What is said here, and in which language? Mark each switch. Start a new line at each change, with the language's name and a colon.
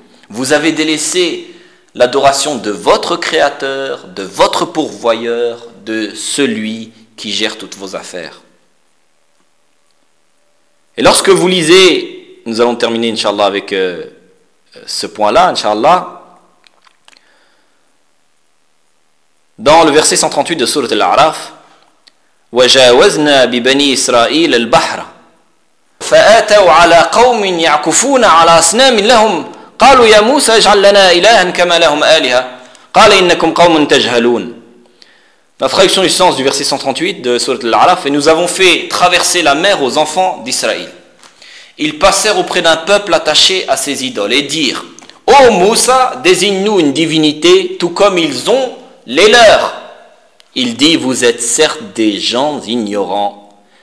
French: Vous avez délaissé l'adoration de votre Créateur, de votre pourvoyeur, de celui qui gère toutes vos affaires. Et lorsque vous lisez, nous allons terminer, Inch'Allah, avec ce point-là, Inch'Allah. Dans le verset 138 de sourate Al-A'raf,
Arabic: وَجَاوَزْنَا بِبَنِي إِسْرَائِيلَ الْبَحْرَ فَآتَوْا عَلَىٰ قَوْمٍ يَعْكُفُونَ عَلَىٰ أَصْنَامٍ لَهُمْ قَالُوا يَا مُوسَى اجْعَلْ لَنَا إِلَهًا كَمَا لَهُمْ آلِهَةٌ قَالَ إِنَّكُمْ قَوْمٌ تَجْهَلُونَ.
French: La traduction du sens du verset 138 de sourate Al-A'raf, et nous avons fait traverser la mer aux enfants d'Israël. Ils passèrent auprès d'un peuple attaché à ses idoles et dirent, ô Moussa, désigne-nous une divinité tout comme ils ont les leurs. Il dit, vous êtes certes des gens ignorants.